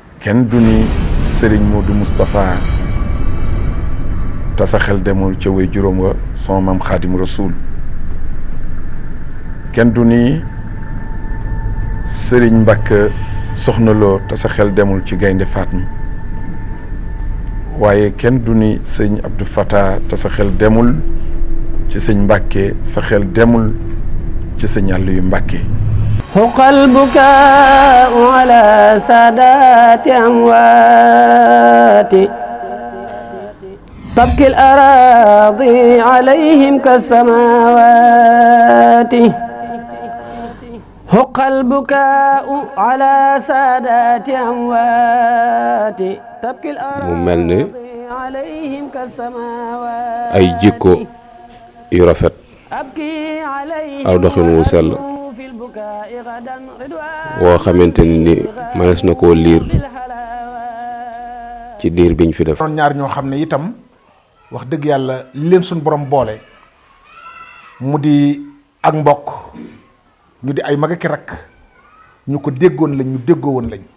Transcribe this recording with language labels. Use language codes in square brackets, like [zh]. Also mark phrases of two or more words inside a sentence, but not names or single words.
[wo] kenn du ni Serigne Modou Moustapha te sa xel demul ca way juróom wa son maam Xaadim Rasul kenn du ni Serigne Mbacke Soxna Lo te sa xel demul ci Gaynde Fatma waaye kenn du ni sëñ Abdou Fatah te sa xel demul ci sëñ Mbacke sa xel demul ci sëñ Aliou Mbacke. [ar] حق البكاء على سادات أموات تبكي الأراضي عليهم كالسماوات حق البكاء على سادات أموات تبكي الأراضي عليهم كالسماوات [wo] ay jikko yu rafet aw doxin wu sell woo xamante ni mënees na koo liir ci diir biñ fi def. doon ñaar ñoo xam ne itam wax dëgg yàlla li leen suñ borom boole mu di ak mbokk ñu di ay mag ak rakk ñu ko déggoon lañ ñu déggoo woon lañ.